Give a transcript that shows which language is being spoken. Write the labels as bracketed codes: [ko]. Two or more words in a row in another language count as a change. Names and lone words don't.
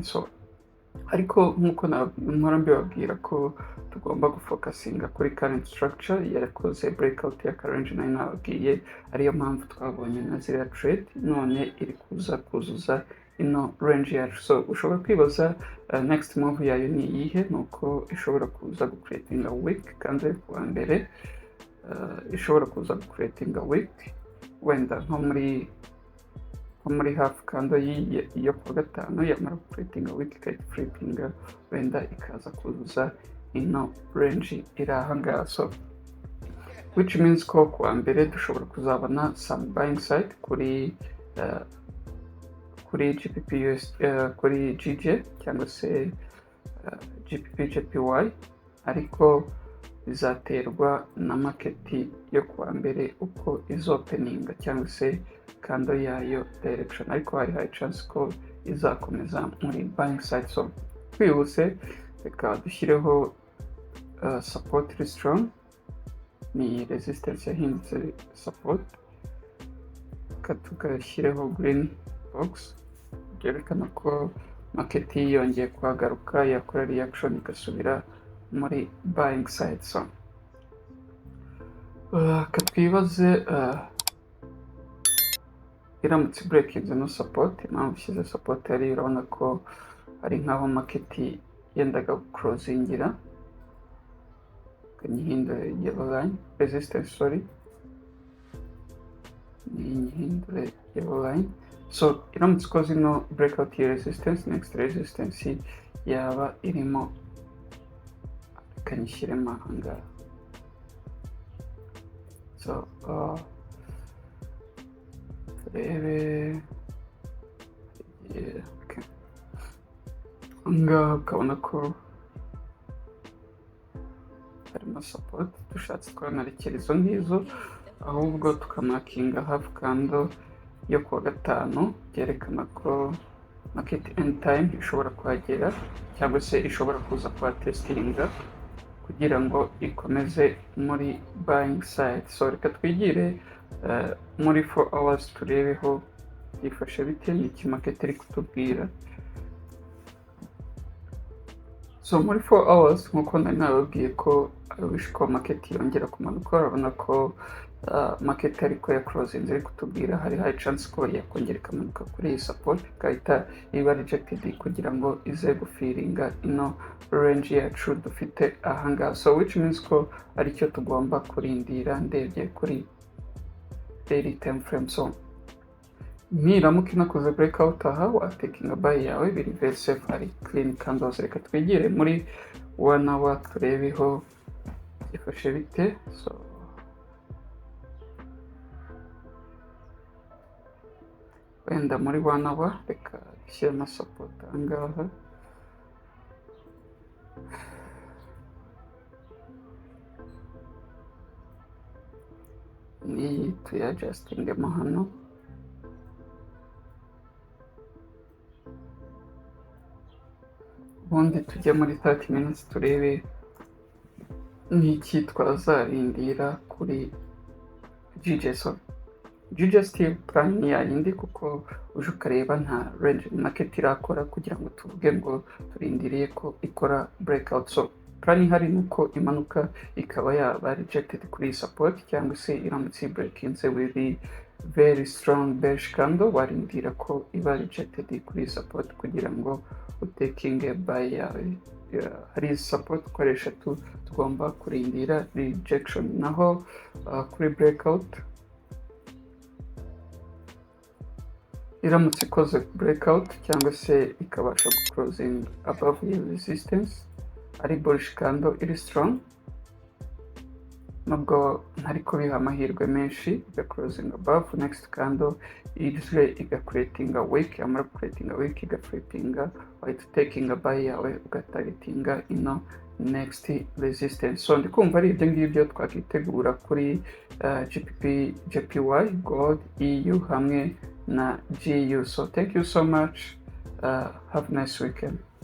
[rw] So ariko nkuko mpora mbibabwira ko tugomba gufocusinga kuri [en] current structure [rw] yakoze breakout ya range nayo nababwiye, ariyo mpamvu twabonye na ziriya trade none iri kuzuza ino range yacu. So ushobora kwibaza [en] next move [rw] yayo ni iyihe. Nuko ishobora kuza gucreatinga wick kandi kuwa mbere, ishobora kuza gucreatinga wick wenda nko muri [en] half candle [rw] yo kuwa gatanu, yamara gucreatinga wick ikahita flippinga wenda ikaza kuzuza ino range iri ahangaha. So [en] which means [rw] ko kuwa mbere dushobora kuzabona [en] some buying side [rw] kuri kuri GBP kuri GJ cyangwa se GBPJPY, ariko bizaterwa na market yo kuwa mbere uko izopeninga cyangwa se kando yayo direction, ariko hari [en] high chance [rw] ko izakomeza muri [en] buying side. [rw] So twihuse reka dushyireho support iri strong, ni resistance yahindutse support, tugashyireho [en] green box [rw] byerekana ko market yongeye kuhagaruka, yakora reaction igasubira muri [en] buying side. [rw] So katwibaze iramutse breaking no support, impamvu ishyize support yari urabona ko ari nkaho market yendaga closingira, kanyihindure [en] yellow line resistance, [rw] sorry, nihindure [en] yellow line. [rw] So iramutse ikoze no breakout ya resistance, [en] next resistance [rw] yaba irimo, kanyishyiremo ahangaha. So turebe ngaha ukabona ko harimo support, dushatse twanarekera izo ngizo ahubwo tukamakinga [en] half candle [rw] yo kuwa gatanu, byerekana ko market anytime ishobora kuhagera cyangwa se ishobora kuza kuba testinga kugira ngo ikomeze muri [en] buying side. [rw] So reka twigire muri 4 hours turebeho yifashe bite, n'iki market iri kutubwira. So muri 4 hours nkuko nari nababwiye ko wish ko market yongera kumanuka, urabona ko market ariko ya closing iri kutubwira hari [en] high chance [rw] ko yakongera ikamanuka kuri iyi support ikahita iba rejected kugira ngo ize gufiringa ino range yacu dufite ahangaha. So [en] which means [rw] ko aricyo tugomba kurindira ndebye kuri [en] daily time frame. [rw] So niramuka inakoze breakout aha watekinga buy yawe biri [en] very safe, [rw] ari [en] clean candles. [rw] Reka twigire muri 1 hour turebeho ifashe bite. So wenda muri 1 hour reka dushyiremo support ahangaha, ni tuyadjustingemo hano. Ubundi tujye muri 30 minutes turebe n'iki twazarindira kuri GJ. So GJ [en] still plan [rw] yayindi kuko uje ukareba nta range market irakora kugira ngo tuvuge ngo turindiriye ko ikora breakout. So plan hari nuko imanuka ikaba yaba rejected kuri support, cyangwa se iramutse [en] breaking with very strong bearish candle [rw] warindira ko iba rejected kuri support kugira ngo utekinge buy yawe. Hari support ukoresha tugomba kurindira rejection, naho kuri breakout iramutse ikoze breakout cyangwa se ikabasha [en] closing above the resistance, [rw] ari [en] bullish candle [rw] iri strong, nubwo ntari kubiha amahirwe menshi, iga [en] closing above next candle [rw] ije iga [en] creating a wick, [rw] amara [en] creating a wick [rw] iga flippinga, wahita [en] taking a buy [rw] yawe ugatargetinga ino [en] next resistance. [rw] So ndikumva ari ibyo ngibyo twakitegura kuri GBP JPY, gold, EU hamwe na GU. [en] So thank you so much, have a nice weekend.